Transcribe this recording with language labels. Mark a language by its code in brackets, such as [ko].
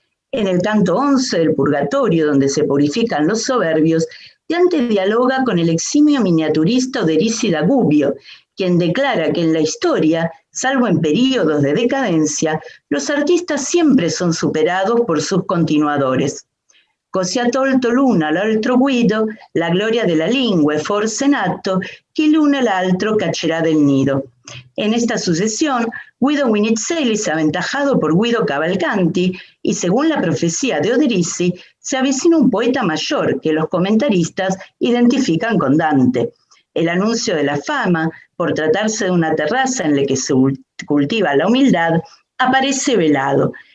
[es] En el canto 11 del Purgatorio, donde se purifican los soberbios, Dante dialoga con el eximio miniaturista Oderisi da Gubbio, quien declara que en la historia, salvo en períodos de decadencia, los artistas siempre son superados por sus continuadores. [it] Così ha tolto l'una l'altro Guido, la gloria de la lingua è forse in atto, chi l'una l'altro caccerà del nido. [es] En esta sucesión, Guido Winizzelli se ha aventajado por Guido Cavalcanti y, según la profecía de Oderisi, se avecina un poeta mayor que los comentaristas identifican con Dante. El anuncio de la fama, por tratarse de una terraza en la que se cultiva la humildad, aparece velado.